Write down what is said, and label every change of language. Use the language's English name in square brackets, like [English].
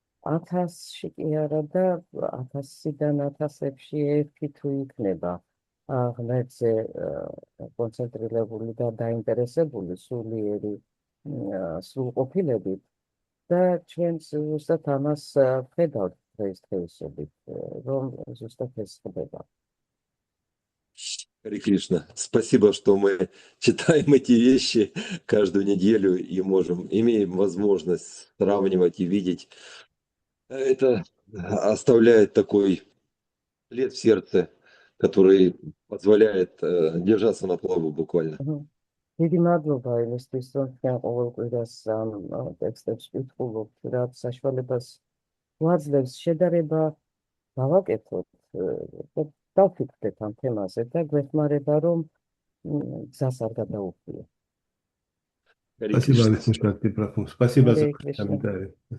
[Georgian] 1000-ში კი არა და 1000-დან 1000-ებში ერთი თუ იქნება ღმერთზე კონცენტრირებული და დაინტერესებული სულიერი სრულყოფილებით და ჩვენ ზუსტად ამას ვხედავთ დღესდღეობით, რომ ზუსტად ეს ხდება. [Russian] Харе Кришна, спасибо, что мы читаем эти вещи каждую неделю и имеем возможность сравнивать и видеть. Это оставляет такой след в сердце, который позволяет держаться на плаву буквально. [Georgian] დიდი მადლობა იმისთვის, რომ თქვენ ყოველ კვირას ამ ტექსტებს ვკითხულობთ, რაც საშუალებას გვაძლევს შედარება დავაკეთოთ და დავფიქრდეთ ამ თემაზე და გვეხმარება, რომ გზას არ გადაუხიოთ. [Russian] Спасибо, Вишну Шакти Прабху. Спасибо за комментарий.